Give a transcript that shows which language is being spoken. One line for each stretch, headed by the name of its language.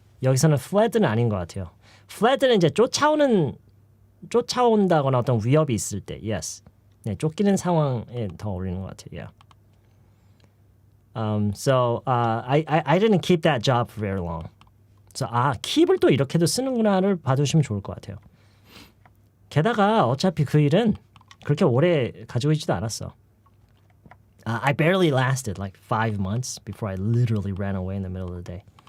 Korean: 여기서는 fled는 아닌 것 같아요. fled는 이제 쫓아온다거나 어떤 위협이 있을 때.
English: Yes.
Korean: 네, 쫓기는 상황에 더 어울리는 것 같아요.
English: Yeah. So I didn't keep that job for very long.
Korean: So keep을 또 이렇게도 쓰는구나를 봐두시면 좋을 것 같아요. 게다가 어차피 그 일은 그렇게 오래 가지고 있지도 않았어.
English: I barely lasted like 5 months before I literally ran away in the middle of the day.